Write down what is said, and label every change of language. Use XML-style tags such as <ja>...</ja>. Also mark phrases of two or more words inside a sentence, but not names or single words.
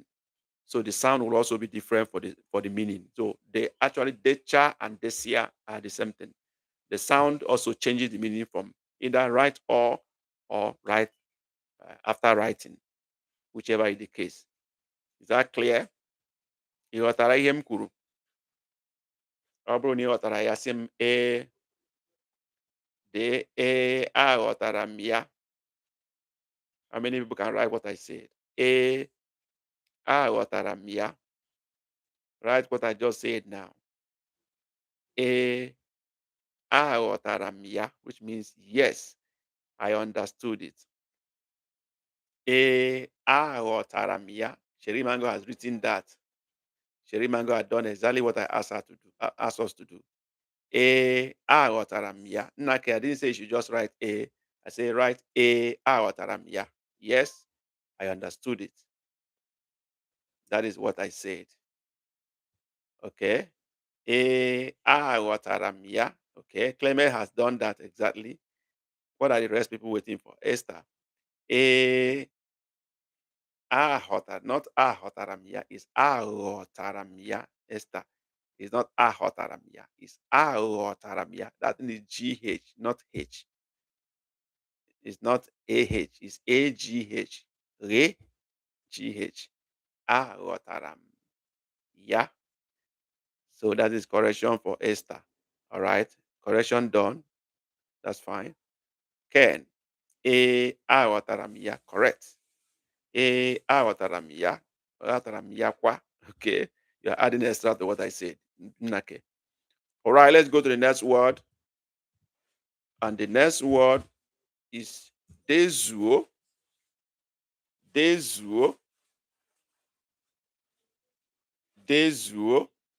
<en>So the sound will also be different for the meaning. So they actually decha and desia are the same thing. The sound also changes the meaning from either right or right after writing, whichever is the case. Is that clear?</en> <ig>Ịghọtara ihe m kwuru? Ọ bụrụ na ịghọtara ya sị m aghọtara m ya.</ig> <en>How many people can write what I said?</en> <ig>Aghọtara m ya.</ig> <en>Write what I just said now.</en> <ig>Aghọtara m ya,</ig> <en>which means yes, I understood it.</en> <ig>Aghọtara m ya.</ig> <en>Sherry Mango has written that. Sherry Mango had done exactly what I asked her to do, asked us to do.</en> <ig>Aghọtara m ya.</ig> <en>Nnake, I didn't say you should just write A. I say write</en> <ig>aghọtara m ya.</ig> <en>Yes, I understood it. That is what I said. Okay.</en> <ig>Aghọtara m ya. Okay.</ig> <en>Clement has done that exactly. What are the rest people waiting for? Esther. Not</en> <ig>aghọtara m ya.</ig> <en>It's</en> <ig>aghọtara m ya.</ig> <en>Esther. It's not</en> <ig>aghọtara m ya.</ig> <en>It's</en> <ig>aghọtara m ya.</ig> <en>That is GH, not H. It's not AH. It's AGH.</en> <ig>Re, GH. Aghọtara m ya.</ig> <en>So that is correction for Esther. All right. Correction done. That's fine. Ken.</en> <ig>Aghọtara m ya. Correct. Aghọtara m ya. Aghọtara m ya kwa.</ig> <en>Okay. You're adding extra to what I said. Okay. All right. Let's go to the next word. And the next word is dezuo. Dezuo. Dezuo.</en>